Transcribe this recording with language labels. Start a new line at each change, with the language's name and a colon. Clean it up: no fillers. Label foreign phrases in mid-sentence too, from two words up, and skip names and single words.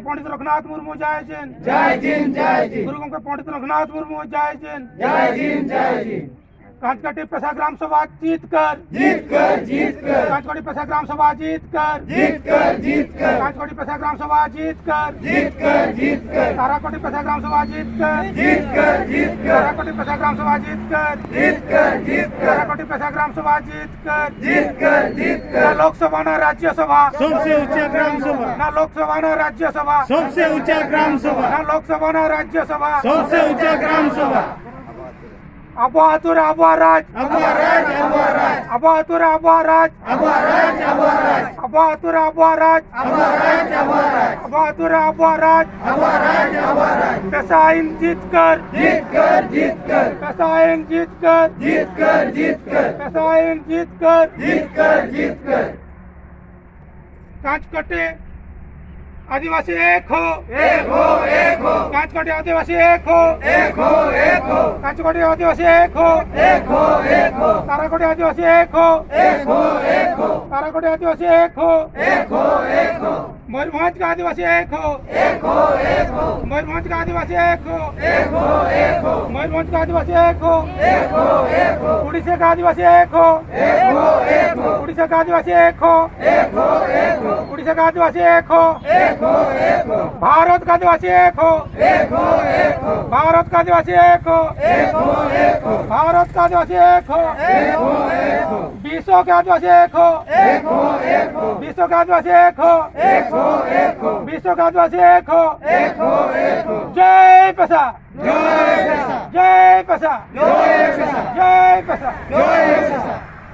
Hindi: पंडित रघुनाथ मुर्मू जय जिन गुरु गंगा पंडित रघुनाथ मुर्मू जय जिन कांचकाटी पैसा ग्राम सभा जीत कर कांचकाटी पैसा ग्राम सभा जीत कर कांचकाटी पैसा ग्राम सभा जीत कर ताराकोटी पैसा ग्राम सभा जीत कर ताराकोटी पैसा ग्राम सभा जीत कर ताराकोटी पैसा ग्राम सभा जीत कर लोकसभा ना राज्यसभा सबसे ऊंचा ग्राम सभा ना लोकसभा ना राज्यसभा सबसे ऊंचा ग्राम सभा ना लोकसभा ना राज्यसभा सबसे ऊंचा ग्राम सभा
Santali: अबातुर अबाराज अबाराज अबातुर अबाराज अबातुर अबाराज अबातुर अबाराज
Hindi: पेशाइन जीत कर पेशाइन जीत कर पेशाइन जीत कर कांचकटे आदिवासी एक हो कांचकटे आदिवासी एक हो कांचकटे आदिवासी एक हो ताराकोटे आदिवासी एक हो ताराकोटे आदिवासी एक हो मयूरभंज का आदिवासी एक हो मयूरभंज का आदिवासी एक हो मयूरभंज का आदिवासी एक हो उड़ीसा का आदिवासी एक हो उड़ीसा का आदिवासी एक हो उड़ीसा का आदिवासी एक हो भारत का आदिवासी एक हो भारत का आदिवासी एक हो भारत का आदिवासी एक हो विश्व का आदिवासी एक हो विश्व का आदिवासी एक हो विश्व का आदिवासी एक हो जय पेशा जय पेशा जय पेशा